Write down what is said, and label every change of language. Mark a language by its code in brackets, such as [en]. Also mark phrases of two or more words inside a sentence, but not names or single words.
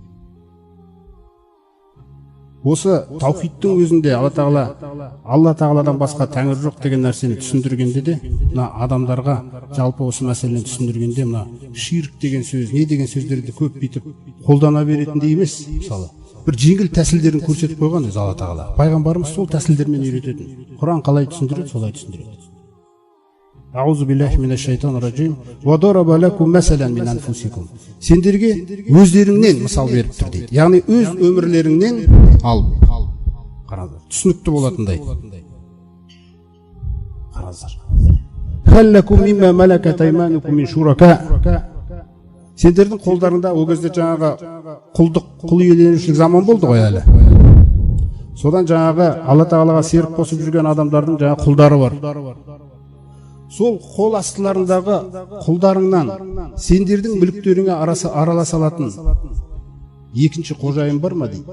[kk] Осы таухидтың өзінде Алла Тағаладан басқа тәңір жоқ деген нәрсені түсіндіргенде де, мына адамдарға жалпы осы мәселені түсіндіргенде, мына ширк деген сөз, не деген сөздерді көп битіп қолдана беретіндей емес, мысалы. Бір жеңіл тәсілдерін көрсетіп қойған өзі Алла Тағала. Пайғамбарымыз сол тәсілдермен үйрететін. Құран қалай түсіндіреді, солай түсіндіреді. [ar] أعوذ بالله من الشيطان الرجيم. وضرب لكم مثلا من أنفسكم. [kk] Сендерге өздеріңнен мысал беріп тұр дейді. Яғни өз өмірлеріңнен алып. Қараңыздар, түсінікті болатындай. Қараңыздар. [ar] هل لكم مما ملكت أيمانكم من شركاء. [kk] Сендердің қолдарында ол кезде жаңағы құлдық, құл иеленушілік заман болды ғой әлі. Содан жаңағы Алла Тағалаға серік қосып жүрген адамдардың жаңағы құлдары бар. Сол қол астыларындағы құлдарыңнан сендердің мүліктеріңе араласа алатын екінші қожайын бар ма дейді.